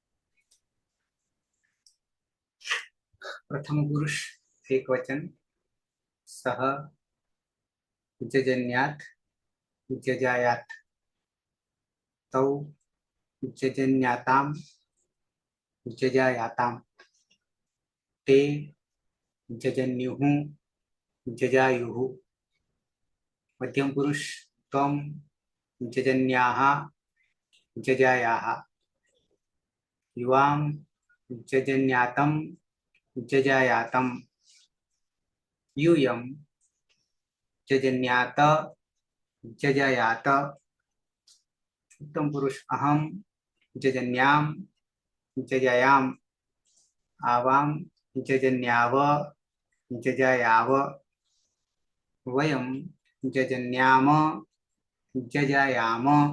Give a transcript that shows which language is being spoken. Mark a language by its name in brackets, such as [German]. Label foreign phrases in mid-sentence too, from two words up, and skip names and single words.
[Sanskrit] પ્રથમ પુરુષ એક વચન સહ જજન્યાત જજાયાત તૌ જજન્યાતામ જજાયાતામ તે જજન્યુઃ જજાયુઃ. મધ્યમ પુરુષ ત્વમ જજન્યાઃ જજાયાઃ યુવામ જજન્યાતમ જજાયાતમ यूयम जजन्यात जजायात. उत्तम पुरुष अहम जजन्याम जजायाम आवाम जजन्याव जजायाव वयम जजन्याम जजायाम.